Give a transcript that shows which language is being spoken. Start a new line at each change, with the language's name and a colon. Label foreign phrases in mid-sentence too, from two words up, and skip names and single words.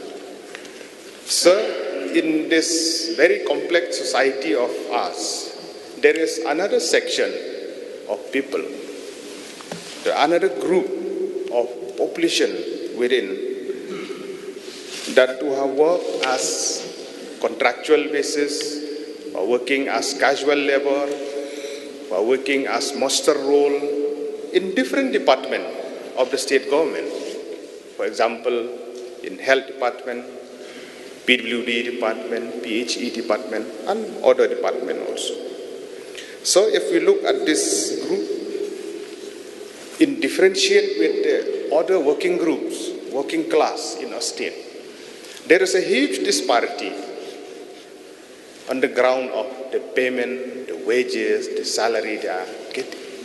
English: Sir, in this very complex society of us, there is another section of people, another group of population within that who have worked as contractual basis, or working as casual labor, or working as master role in different departments of the state government. For example, in health department, PWD department, PHE department, and other department also. So if we look at this group, in differentiate with the other working groups, working class in our state, there is a huge disparity on the ground of the payment, the wages, the salary they are getting.